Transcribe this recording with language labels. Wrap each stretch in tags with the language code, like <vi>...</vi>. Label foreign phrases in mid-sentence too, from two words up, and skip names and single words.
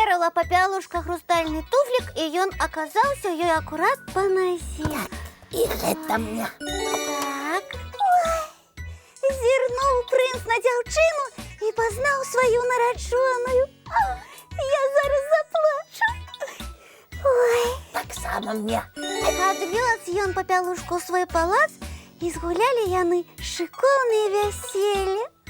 <ru>папялушка хрустальный туфлик, и он оказался ей аккурат по нозе. И это мне.</ru> <be>Так. Ой, зірнув принц на дзяўчыну і пазнаў сваю нараджоную. Я зараз заплачу. Ой. Так само мне. Адвёз ён папялушку ў свой палац, і згулялі яны шыкоўнае вяселле.</be>